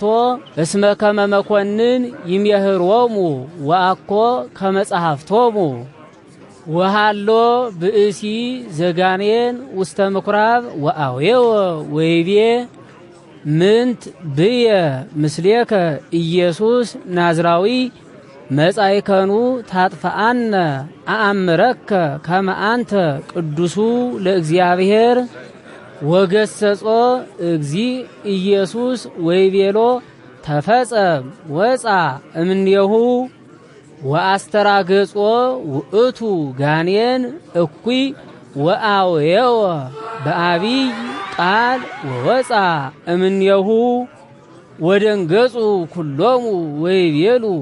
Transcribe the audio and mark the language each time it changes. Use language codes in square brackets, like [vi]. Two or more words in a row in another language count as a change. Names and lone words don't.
[gez] እስመ ከመ መኮንን ይምህሮሙ ወአኮ ከመጻሕፍቶሙ ወሃሎ ብእሲ ዘጋኔን ውስተ ምኵራብ ወአዌወ ወይቤ ምንት ብየ ምስሌከ ኢየሱስ ናዝራዊ መጻይከኑ ታጥፋአነ አአምረከ ከመ አንተ ቅዱሱ ለእግዚአብሔር ወገሰጾ እግዚ ኢየሱስ ወይቤሎ ተፈጸም ወጻ እምኔሁ ወአስተራገጾ ውእቱ ጋኔን እኩይ ወአዌወ በአቢይ ቃል ወወጻ እምኔሁ ወደንገጹ ኩሎሙ ወይቤሉ